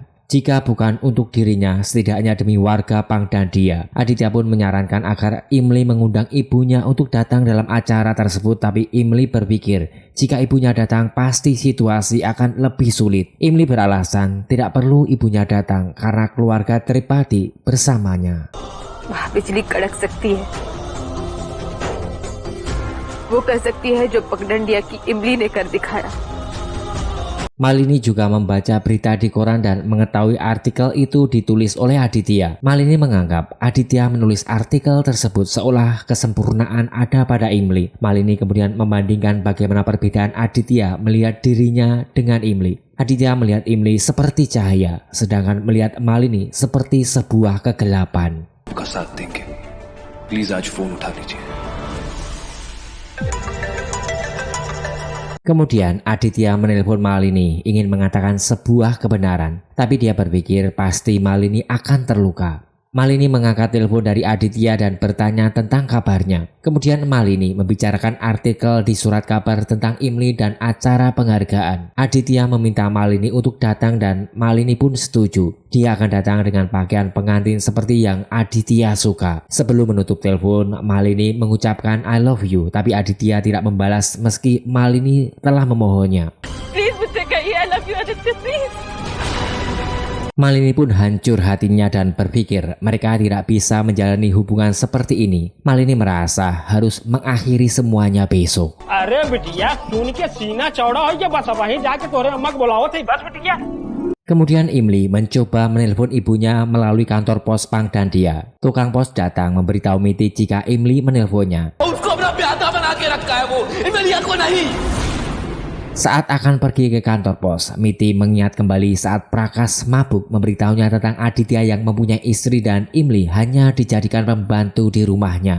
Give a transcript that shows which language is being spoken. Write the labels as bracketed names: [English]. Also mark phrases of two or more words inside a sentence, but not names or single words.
[Indonesian] Jika bukan untuk dirinya, setidaknya demi warga Pang dan dia. Aditya pun menyarankan agar Imli mengundang ibunya untuk datang dalam acara tersebut, tapi Imli berpikir jika ibunya datang pasti situasi akan lebih sulit. Imli beralasan tidak perlu ibunya datang karena keluarga Tripati bersamanya. [Hindi] वहाँ बिजली कड़क सकती है. वो कर सकती है जो पगडंडिया की इमली ने कर दिखाया. [Indonesian] Malini juga membaca berita di koran dan mengetahui artikel itu ditulis oleh Aditya. Malini menganggap Aditya menulis artikel tersebut seolah kesempurnaan ada pada Imli. Malini kemudian membandingkan bagaimana perbedaan Aditya melihat dirinya dengan Imli. Aditya melihat Imli seperti cahaya, sedangkan melihat Malini seperti sebuah kegelapan. [English] Please, [Hindi] आज फोन उठा लीजिए. [Indonesian] Kemudian Aditya menelpon Malini ingin mengatakan sebuah kebenaran, tapi dia berpikir pasti Malini akan terluka. Malini mengangkat telepon dari Aditya dan bertanya tentang kabarnya. Kemudian Malini membicarakan artikel di surat kabar tentang Imli dan acara penghargaan. Aditya meminta Malini untuk datang dan Malini pun setuju. Dia akan datang dengan pakaian pengantin seperti yang Aditya suka. Sebelum menutup telepon, Malini mengucapkan [English] I love you, [Indonesian] tapi Aditya tidak membalas meski Malini telah memohonnya. [English] Please [Hindi] मुझसे कहिए [English] I love you Aditya, please. [Indonesian] Malini pun hancur hatinya dan berpikir mereka tidak bisa menjalani hubungan seperti ini. Malini merasa harus mengakhiri semuanya besok. [Hindi] अरे बिटिया खून के सीना चौड़ा हो गया बस वहीं जाके तोरे अम्मा को बुलाओ थे बस बिटिया. [Indonesian] Kemudian Imli mencoba menelpon ibunya melalui kantor pos Pang dan dia. Tukang pos datang memberitahu Miti jika Imli menelponnya. Saat akan pergi ke kantor pos, Miti mengingat kembali saat Prakas mabuk memberitahunya tentang Aditya yang mempunyai istri dan Imli hanya dijadikan pembantu di rumahnya.